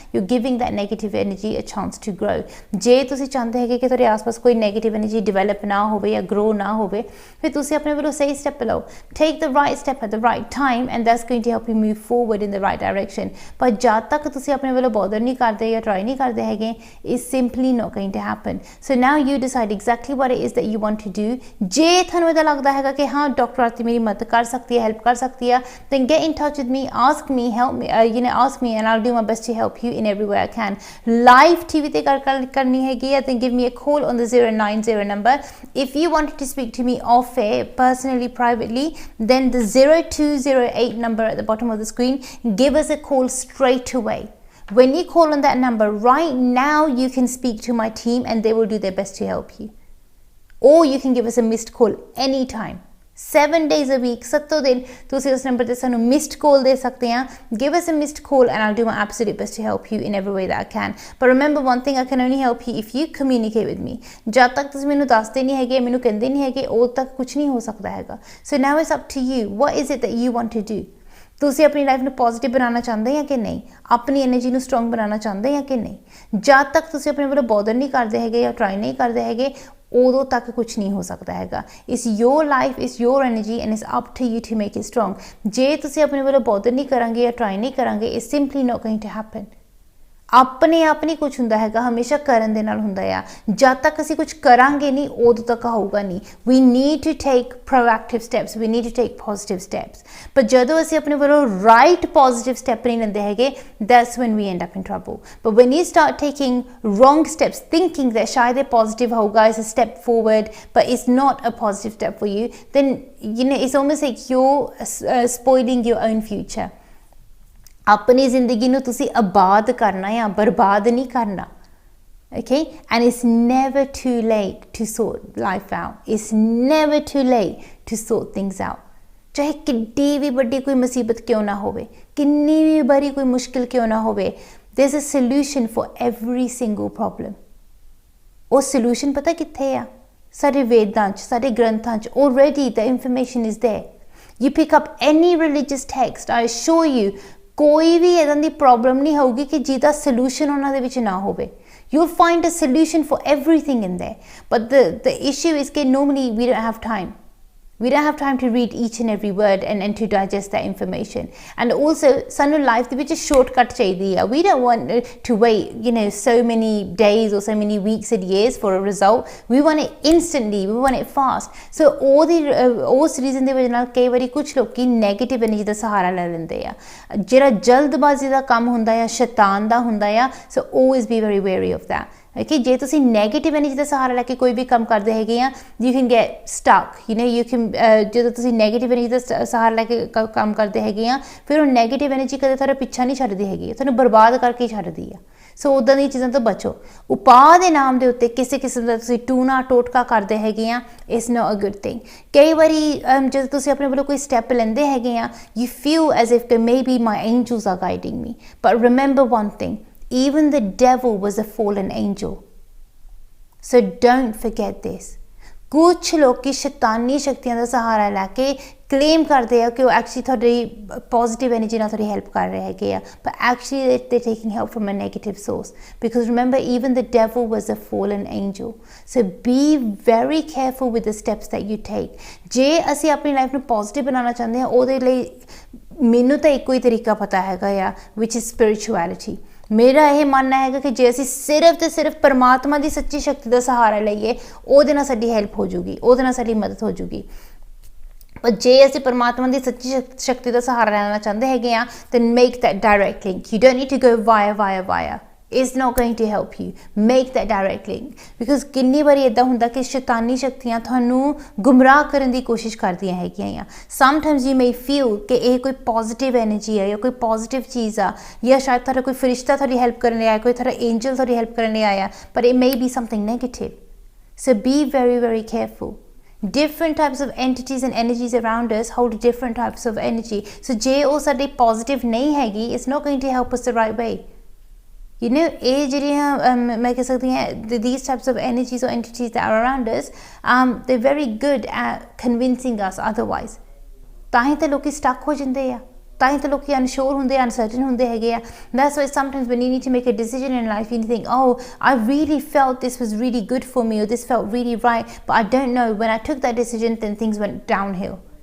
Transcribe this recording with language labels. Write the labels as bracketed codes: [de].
[en] You giving that negative energy a chance to grow. [pa] ਜੇ ਤੁਸੀਂ ਚਾਹੁੰਦੇ ਹੈਗੇ ਕਿ ਤੁਹਾਡੇ ਆਸ-ਪਾਸ ਕੋਈ ਨੈਗੇਟਿਵ ਐਨਰਜੀ ਡਿਵੈਲਪ ਨਾ ਹੋਵੇ ਜਾਂ ਗਰੋ ਨਾ ਹੋਵੇ, ਫਿਰ ਤੁਸੀਂ ਆਪਣੇ ਵੱਲੋਂ ਸਹੀ ਸਟੈਪ ਲਓ। [en] Take the right step at the right time and that's going to help you move forward in the right direction. [pa] ਪਰ ਜਦ ਤੱਕ ਤੁਸੀਂ ਆਪਣੇ ਵੱਲੋਂ ਬੋਦਰ ਨਹੀਂ ਕਰਦੇ ਜਾਂ ਟਰਾਈ ਨਹੀਂ ਕਰਦੇ ਹੈਗੇ, [en] It's simply not going to happen. So now you decide exactly what it is that you want to do. [pa] ਜੇ ਤੁਹਾਨੂੰ ਇਹਦਾ ਲੱਗਦਾ ਹੈਗਾ ਕਿ ਹਾਂ ਡਾਕਟਰ ਆਰਤੀ ਮੇਰੀ ਮਦਦ ਕਰ ਸਕਦੀ ਹੈ, [en] Help ਕਰ ਸਕਦੀ ਹੈ, then get in touch with me, ask me, help me, ask me and I'll do my best to help you in every way I can. [pa] Live TV te karni hai, [en] then give me a call on the 090 number. If you wanted to speak to me off air, personally, privately, then the 0208 number at the bottom of the screen, give us a call straight away. When you call on that number right now, you can speak to my team and they will do their best to help you. Or you can give us a missed call anytime. 7 days a week, [pa] 7 दिन ਤੁਸੀਂ ਉਸ number ਤੇ ਸਾਨੂੰ missed ਕਾਲ ਦੇ ਸਕਦੇ ਆ। [en] Give us a missed call and I'll do my absolute best to help you in every way that I can. But remember one thing, I can only help you if you communicate with me. [pa] ਜਦ ਤੱਕ ਤੁਸੀਂ ਮੈਨੂੰ ਦੱਸਦੇ ਨਹੀਂ ਹੈਗੇ, ਮੈਨੂੰ ਕਹਿੰਦੇ ਨਹੀਂ ਹੈਗੇ, ਉਦੋਂ ਤੱਕ ਕੁਝ ਨਹੀਂ ਹੋ ਸਕਦਾ ਹੈਗਾ। [en] So now it's up to you. What is it that you want to do? [pa] ਤੁਸੀਂ ਆਪਣੀ ਲਾਈਫ ਨੂੰ ਪੋਜ਼ਿਟਿਵ ਬਣਾਉਣਾ ਚਾਹੁੰਦੇ ਆ ਕਿ ਨਹੀਂ? ਆਪਣੀ ਐਨਰਜੀ ਨੂੰ ਸਟਰੋਂਗ ਬਣਾਉਣਾ ਚਾਹੁੰਦੇ ਆ ਕਿ ਨਹੀਂ? ਜਦ ਤੱਕ ਤੁਸੀਂ ਆਪਣੇ ਵੱਲੋਂ ਬੋਦਰ ਨਹੀਂ ਕਰਦੇ ਹੈਗੇ ਜਾਂ ਟਰਾਈ ਨਹੀਂ ਕਰਦੇ ਹੈਗੇ, ਉਦੋਂ ਤੱਕ ਕੁਝ ਨਹੀਂ ਹੋ ਸਕਦਾ ਹੈਗਾ। [en] It's your life, it's your energy and it's up to you to make it strong. [pa] ਜੇ ਤੁਸੀਂ ਆਪਣੇ ਵੱਲੋਂ ਬੋਦਰ ਨਹੀਂ ਕਰਾਂਗੇ ਜਾਂ ਟਰਾਈ ਨਹੀਂ ਕਰਾਂਗੇ, [en] It's simply not going to happen. [pa] ਆਪਣੇ ਆਪ ਨਹੀਂ ਕੁਝ ਹੁੰਦਾ ਹੈਗਾ, ਹਮੇਸ਼ਾ ਕਰਨ ਦੇ ਨਾਲ ਹੁੰਦਾ ਆ। ਜਦ ਤੱਕ ਅਸੀਂ ਕੁਝ ਕਰਾਂਗੇ ਨਹੀਂ, ਉਦੋਂ ਤੱਕ ਹੋਊਗਾ ਨਹੀਂ। [en] We need to take proactive steps, we need to take positive steps. [pa] ਪਰ ਜਦੋਂ ਅਸੀਂ ਆਪਣੇ ਵੱਲੋਂ ਰਾਈਟ ਪੋਜ਼ਿਟਿਵ ਸਟੈਪ ਨਹੀਂ ਲੈਂਦੇ ਹੈਗੇ, [en] That's when we end up in trouble. But when you start taking wrong steps, thinking that [pa] ਸ਼ਾਇਦ ਇਹ ਪੋਜ਼ਿਟਿਵ ਹੋਊਗਾ, [en] It's a step forward but it's not a positive step for you, then it's almost like you're spoiling your own future. [pa] ਆਪਣੀ ਜ਼ਿੰਦਗੀ ਨੂੰ ਤੁਸੀਂ ਆਬਾਦ ਕਰਨਾ ਆ, ਬਰਬਾਦ ਨਹੀਂ ਕਰਨਾ। [en] Okay, and it's never too late to sort life out. It's never too late to sort things out. [pa] ਚਾਹੇ ਕਿੰਨੀ ਵੀ ਵੱਡੀ ਕੋਈ ਮੁਸੀਬਤ ਕਿਉਂ ਨਾ ਹੋਵੇ, ਕਿੰਨੀ ਵੀ ਬੜੀ ਕੋਈ ਮੁਸ਼ਕਿਲ ਕਿਉਂ ਨਾ ਹੋਵੇ, [en] there's a solution for every single problem. [pa] ਉਹ solution ਪਤਾ ਕਿੱਥੇ ਆ? ਸਾਡੇ ਵੇਦਾਂ 'ਚ, ਸਾਡੇ ਗ੍ਰੰਥਾਂ 'ਚ [en] already the information is there. You pick up any religious text, I assure you, [pa] ਕੋਈ ਵੀ ਇੱਦਾਂ ਦੀ ਪ੍ਰੋਬਲਮ ਨਹੀਂ ਹੋਊਗੀ ਕਿ ਜਿਹਦਾ ਸੋਲੂਸ਼ਨ ਉਹਨਾਂ ਦੇ ਵਿੱਚ ਨਾ ਹੋਵੇ। [en] You'll find a solution for everything in there. But the issue is that normally we don't have time. We don't have time to read each and every word and to digest that information. And also, [pa] sanu life de vich shortcut chahiye hai. [en] We don't want to wait, so many days or so many weeks and years for a result. We want it instantly. We want it fast. [pa] So ਉਸ reason ਦੇ ਵਜ੍ਹਾ ਨਾਲ ਕਈ ਵਾਰੀ ਕੁਝ ਲੋਕੀ negative energy ਦਾ ਸਹਾਰਾ ਲੈ ਲੈਂਦੇ ਆ, ਜਿਹੜਾ ਜਲਦਬਾਜ਼ੀ ਦਾ ਕੰਮ ਹੁੰਦਾ ਆ, ਸ਼ੈਤਾਨ ਦਾ ਹੁੰਦਾ ਆ। [en] So always be very wary of that. [pa] Okay, ਜੇ ਤੁਸੀਂ ਨੈਗੇਟਿਵ ਐਨਰਜੀ ਦਾ ਸਹਾਰਾ ਲੈ ਕੇ ਕੋਈ ਵੀ ਕੰਮ ਕਰਦੇ ਹੈਗੇ ਆ, [en] you can get stuck, you can [pa] ਜਦੋਂ ਤੁਸੀਂ ਨੈਗੇਟਿਵ ਐਨਰਜੀ ਦਾ ਸਹਾਰਾ ਲੈ ਕੇ ਕੰਮ ਕਰਦੇ ਹੈਗੇ ਆ, ਫਿਰ ਉਹ ਨੈਗੇਟਿਵ ਐਨਰਜੀ ਕਦੇ ਤੁਹਾਡਾ ਪਿੱਛਾ ਨਹੀਂ ਛੱਡਦੀ ਹੈਗੀ, ਤੁਹਾਨੂੰ ਬਰਬਾਦ ਕਰਕੇ ਛੱਡਦੀ ਆ। ਸੋ ਉੱਦਾਂ ਦੀਆਂ ਚੀਜ਼ਾਂ ਤੋਂ ਬਚੋ। ਉਪਾਅ ਦੇ ਨਾਮ ਦੇ ਉੱਤੇ ਕਿਸੇ ਕਿਸਮ ਦਾ ਤੁਸੀਂ ਟੂਣਾ ਟੋਟਕਾ ਕਰਦੇ ਹੈਗੇ ਆ, [en] It's not a good thing. [pa] ਕਈ ਵਾਰੀ ਜਦੋਂ ਤੁਸੀਂ ਆਪਣੇ ਵੱਲੋਂ ਕੋਈ ਸਟੈਪ ਲੈਂਦੇ ਹੈਗੇ ਆ, [en] you feel as if maybe my angels are guiding me, but remember one thing, even the devil was a fallen angel. So don't forget this. [pa] ਕੁਛ ਲੋਕੀ ਸ਼ੈਤਾਨੀ ਸ਼ਕਤੀਆਂ ਦਾ ਸਹਾਰਾ ਲੈ ਕੇ ਕਲੇਮ ਕਰਦੇ ਆ ਕਿ ਉਹ ਐਕਚੁਅਲੀ ਤੁਹਾਡੀ ਪੋਜ਼ਿਟਿਵ ਐਨਰਜੀ ਨਾਲ ਤੁਹਾਡੀ ਹੈਲਪ ਕਰ ਰਹੇ ਹੈਗੇ ਆ, [en] but actually they're taking help from a negative source. Because remember, even the devil was a fallen angel. So be very careful with the steps that you take. [pa] ਜੇ ਅਸੀਂ ਆਪਣੀ life ਨੂੰ ਪੋਜ਼ਿਟਿਵ ਬਣਾਉਣਾ ਚਾਹੁੰਦੇ ਹਾਂ, ਉਹਦੇ ਲਈ ਮੈਨੂੰ ਤਾਂ ਇੱਕੋ ਹੀ ਤਰੀਕਾ ਪਤਾ ਹੈਗਾ ਆ, [en] which is spirituality. [pa] ਮੇਰਾ ਇਹ ਮੰਨਣਾ ਹੈਗਾ ਕਿ ਜੇ ਅਸੀਂ ਸਿਰਫ ਤੇ ਸਿਰਫ ਪਰਮਾਤਮਾ ਦੀ ਸੱਚੀ ਸ਼ਕਤੀ ਦਾ ਸਹਾਰਾ ਲਈਏ, ਉਹਦੇ ਨਾਲ ਸਾਡੀ ਹੈਲਪ ਹੋ ਜੂਗੀ, ਉਹਦੇ ਨਾਲ ਸਾਡੀ ਮਦਦ ਹੋ ਜੂਗੀ। ਪਰ ਜੇ ਅਸੀਂ ਪਰਮਾਤਮਾ ਦੀ ਸੱਚੀ ਸ਼ਕਤੀ ਦਾ ਸਹਾਰਾ ਲੈਣਾ ਚਾਹੁੰਦੇ ਹੈਗੇ ਆ, [en] then make that direct link. You don't need to go via. It's not going to help you. Make that direct link. [pa] Because ਕਿੰਨੀ ਵਾਰੀ ਇੱਦਾਂ ਹੁੰਦਾ ਕਿ ਸ਼ੈਤਾਨੀ ਸ਼ਕਤੀਆਂ ਤੁਹਾਨੂੰ ਗੁੰਮਰਾਹ ਕਰਨ ਦੀ ਕੋਸ਼ਿਸ਼ ਕਰਦੀਆਂ ਹੈਗੀਆਂ ਆ। [en] Sometimes you may feel [pa] ਕਿ ਇਹ ਕੋਈ ਪੋਜ਼ਿਟਿਵ ਐਨਰਜੀ ਹੈ ਜਾਂ ਕੋਈ ਪੋਜ਼ਿਟਿਵ ਚੀਜ਼ ਆ, ਜਾਂ ਸ਼ਾਇਦ ਤੁਹਾਡਾ ਕੋਈ ਫਰਿਸ਼ਤਾ ਤੁਹਾਡੀ ਹੈਲਪ ਕਰਨ ਲਈ ਆਇਆ, ਕੋਈ ਤੁਹਾਡਾ ਐਂਜਲ ਤੁਹਾਡੀ ਹੈਲਪ ਕਰਨ ਲਈ ਆਇਆ, [en] but it may be something negative. So be very, very careful. different types of entities and energies around us hold different types of energy. [pa] So je oh sade positive nahi hegi, [en] it's not going to help us the right way. You know, these types of energies or entities that are around us, they're very good at convincing us otherwise. [hi] ताही तो लोग stuck हो जाते हैं, ताही तो लोग unsure होंगे, uncertain होंगे हैं. [en] That's why sometimes when you need to make a decision in life, you think, oh, I really felt this was really good for me, or this felt really right, but I don't know, when I took that decision, then things went downhill.